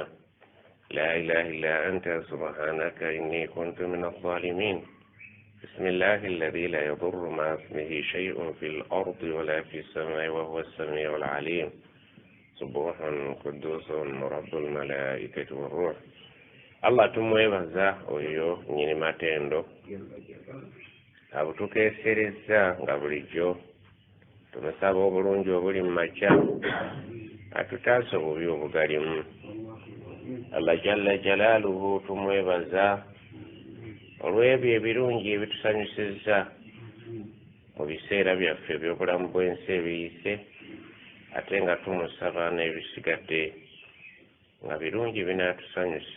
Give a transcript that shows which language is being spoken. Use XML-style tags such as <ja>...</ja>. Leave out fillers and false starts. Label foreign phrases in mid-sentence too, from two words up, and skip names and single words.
<ar>لا إله إلا أنت سبحانك إني كنت من الظالمين. بسم الله الذي لا يضر مع اسمه شيء في الأرض ولا في السماء وهو السميع العليم. سبوح قدوس رب الملائكة والروح.</ar> <lg>الله tumwebaza oyo nyini matendo abutukesereza nga bulijjo tumusaba obulungi obuli mu makya atutaase obubi obugalimu.</lg> <ar>الله جل جلاله</ar> <lg>tumwebaza olw'ebyo ebirungi ebitusanyusiza mu biseera byaffe eby'obulamu bw'ensi ebiyise, ate nga tumusaba n'ebisigadde nga birungi binaatusanyusa.</lg>